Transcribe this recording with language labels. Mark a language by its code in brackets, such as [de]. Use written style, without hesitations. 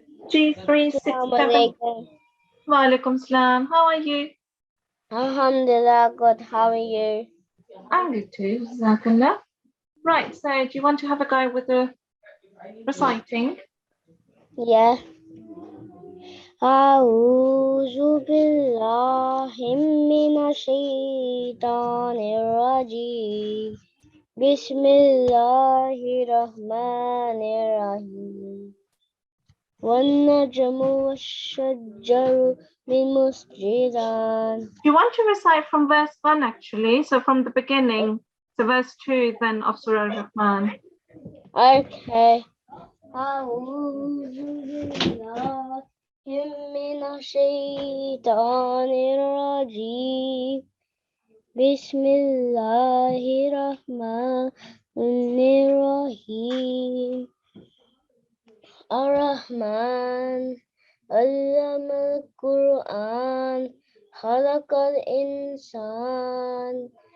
[en] G367. [ar] Alaikum. [en] Wa alaikum salam. How are you? Alhamdulillah, good. How are you? I'm good too. Jazakallah. Right, so do you want to have a go with the reciting? Yeah. [ar] أعوذ بالله من الشيطان الرجيم بسم الله الرحمن الرحيم والنجم والشجر بمسجدان. [en] You want to recite from verse 1 actually, so from the beginning, so verse 2 then of Surah Al-Rahman. Okay. [ar] أعوذ بالله من الشيطان الرجيم بسم الله الرحمن الرحيم الرحمن علم القرآن خلق الإنسان